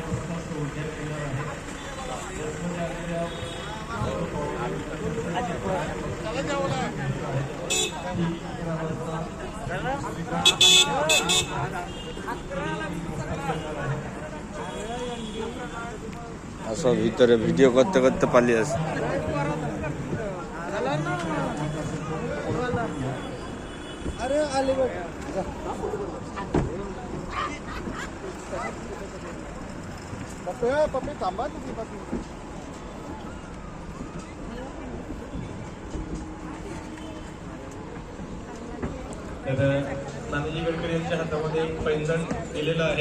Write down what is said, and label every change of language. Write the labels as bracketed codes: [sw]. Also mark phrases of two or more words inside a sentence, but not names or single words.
[mr] चला जेवला. [bn] असं ভিতরে ভিডিও করতে করতে পালিয়ে আসে। [mr] अरे आले बघ. पप्पी थांबा तुम्ही पप्पी. तर नानाजी गडकरी यांच्या हातामध्ये एक पैंजण दिलेलं आहे.